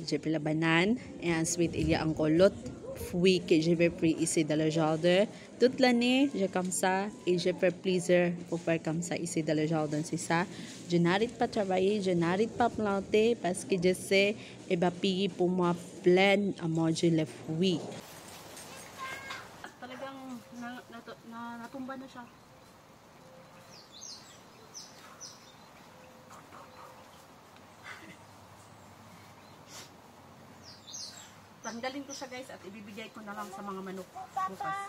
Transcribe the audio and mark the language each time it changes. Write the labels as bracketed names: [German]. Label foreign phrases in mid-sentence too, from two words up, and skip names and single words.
[French] J'ai pris la banane et ensuite il y a encore l'autre fruit que je vais prendre ici dans le jardin. Toute l'année, j'ai comme ça et je fais plaisir pour faire comme ça ici dans le jardin. C'est ça. Je n'arrête pas de travailler, je n'arrête pas de planter parce que je sais qu'il va payer pour moi plein à manger les fruits. [Filipino] Talagang natumba na siya. Tanggalin ko siya guys at ibibigay ko na lang sa mga manok bukas.